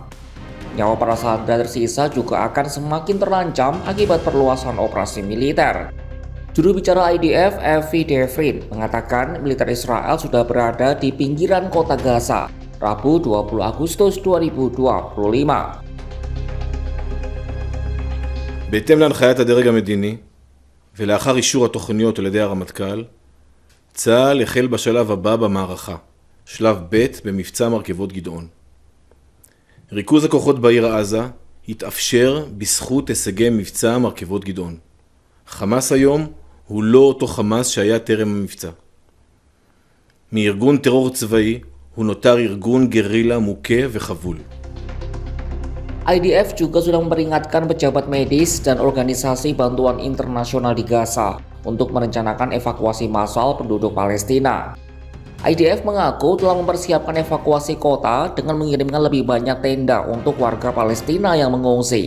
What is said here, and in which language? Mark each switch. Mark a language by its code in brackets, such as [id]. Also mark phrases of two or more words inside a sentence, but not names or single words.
[id] Nyawa para sandera tersisa juga akan semakin terancam akibat perluasan operasi militer. Juru bicara IDF, Avi Devrin, mengatakan militer Israel sudah berada di pinggiran kota Gaza, Rabu 20 Agustus 2025. [he] בהתאם להנחיית הדרג המדיני ולאחר אישור התוכניות על ידי הרמטכ"ל, צה"ל החל בשלב הבא במערכה, שלב ב' במבצע מרכבות גדעון. ריכוז הכוחות בעיר עזה התאפשר בזכות הישגי מבצע מרכבות גדעון. חמאס היום הוא לא אותו חמאס שהיה טרם המבצע. מארגון טרור צבאי הוא נותר ארגון גרילה מוכה וחבול. [id] IDF juga sudah memperingatkan pejabat medis dan organisasi bantuan internasional di Gaza untuk merencanakan evakuasi massal penduduk Palestina. IDF mengaku telah mempersiapkan evakuasi kota dengan mengirimkan lebih banyak tenda untuk warga Palestina yang mengungsi.